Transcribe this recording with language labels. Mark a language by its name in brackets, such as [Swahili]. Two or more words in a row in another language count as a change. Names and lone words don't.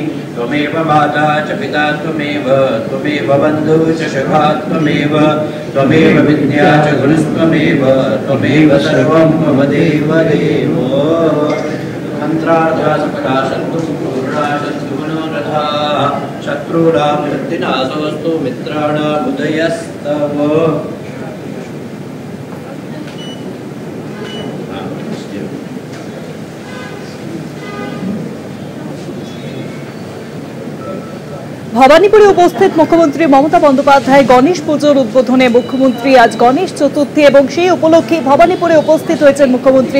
[Sanskrit] त्वमेव माता च पिता त्वमेव बन्धुः च सखा त्वमेव विद्या च गुरुस्त्वमेव त्वमेव सर्वं मम देवदेव। मन्त्रार्थः सफला सन्तु पूर्णा सन्तु मनोरथाः शत्रूणां वृत्तिनाशोऽस्तु मित्राणामुदयस्तव। [Bangla] ভবানীপুরে উপস্থিত মুখ্যমন্ত্রী মমতা বন্দ্যোপাধ্যায় গণেশ পুজোর উদ্বোধনে মুখ্যমন্ত্রী আজ গণেশ চতুর্থী এবং সেই উপলক্ষে ভবানীপুরে উপস্থিত হয়েছেন মুখ্যমন্ত্রী।